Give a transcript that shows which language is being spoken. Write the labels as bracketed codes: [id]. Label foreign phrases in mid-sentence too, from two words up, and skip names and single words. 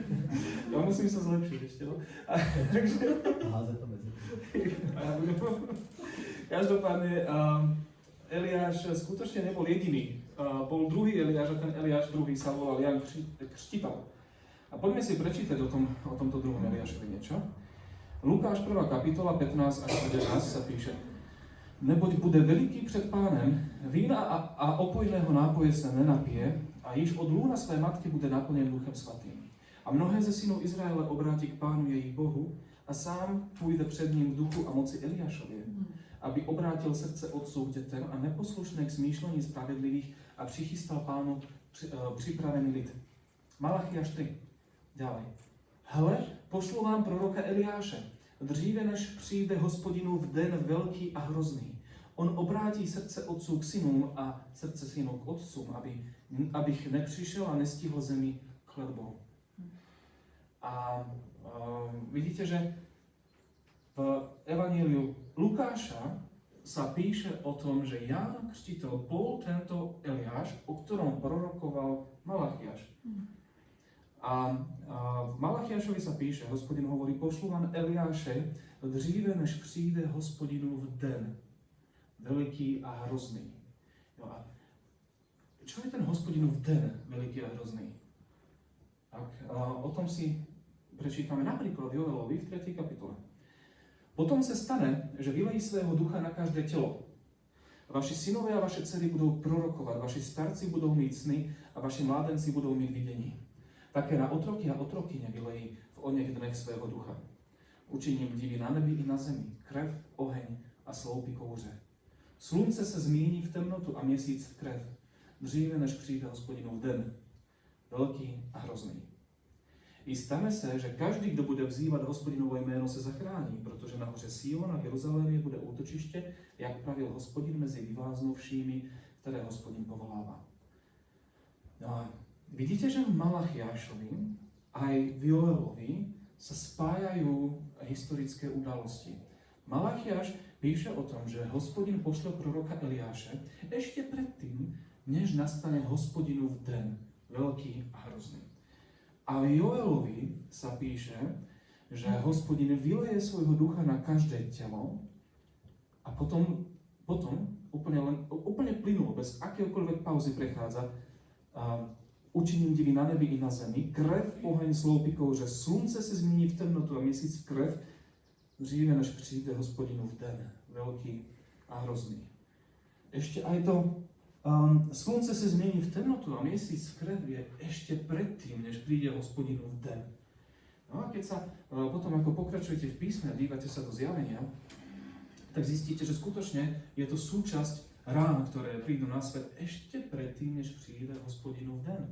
[sk] Ja musím sa zlepšiť ešte, no. Každopádne, Eliáš skutočne nebol jediný. Bol druhý Eliáš a ten Eliáš druhý sa volal Jan Křtiteľ. A poďme si prečítať o tomto druhom Eliášovi niečo. Lukáš 1. kapitola 15 až 11 sa píše: [cs] Neboť bude veliký před Pánem, vína a opojného nápoje sa nenapije a již od lúna své matky bude naplněn Duchem Svatým. A mnohé ze synů Izraele obrátí k Pánu jejich Bohu a sám půjde před ním v duchu a moci Eliášově, aby obrátil srdce otců k dětem a neposlušné k smýšlení spravedlivých a přichystal Pánu připravený lid. [sk] Malachiáš 3. Ďalej. [cs] Hle, pošlu vám proroka Eliáše, dříve než přijde Hospodinův den velký a hrozný. On obrátí srdce otců k synům a srdce synů k otcům, abych nepřišel a nestihl zemi kletbou. [sk] A vidíte, že v Evaníliu Lukáša sa píše o tom, že Ján Křtiteľ bol tento Eliáš, o ktorom prorokoval Malachiáš. A v Malachiášovi sa píše, Hospodin hovorí, [cs] pošlu vám Eliáše dříve, než přijde Hospodinův den, veliký a hrozný. [sk] No a čo je ten Hospodinov den veľký a hrozný? Tak, o tom si prečítame napríklad Joelovi v 3. kapitole. [cs] Potom sa stane, že vylejí svého ducha na každé telo. [sk] Vaši synovia a vaše dcery budú prorokovať, vaši starci budú mať sny a vaši mládenci budú mať videní. [cs] Také na otroky a otrokyne vylejí v onech dnech svého ducha. Učiním divy na nebi i na zemi, krev, oheň a sloupy kouře. Slunce sa zmíní v temnotu a měsíc v krev, dříve než přijde Hospodinov den, veľký a hrozný. I stane se, že každý, kdo bude vzývat Hospodinovo jméno, se zachrání, protože nahoře Sion a v Jeruzalémě bude útočiště, jak pravil Hospodin mezi vyváznovšími, které Hospodin povolává. [sk] No a vidíte, že v Malachiášovi aj v Joelovi sa spájajú historické udalosti. Malachiáš píše o tom, že Hospodin pošle proroka Eliáše ešte predtým, než nastane Hospodinov den, veľký a hrozný. A v Joelovi sa píše, že Hospodin vyleje svojho ducha na každé telo a potom úplne plynulo, bez akéhokoľvek pauzy prechádza [cs] učiním divy na nebi i na zemi, krev, oheň, sloupy kouře, slunce se změní v temnotu a měsíc v krev, dříve než přijde [sk] Hospodinov den, veľký a hrozný. Ešte aj to slunce sa zmení v temnotu a mesiac v krev je ešte predtým, než príde Hospodinov den. No a keď sa potom ako pokračujete v písme a dívate sa do zjavenia, tak zistíte, že skutočne je to súčasť rán, ktoré prídu na svet ešte predtým, než príde Hospodinov den.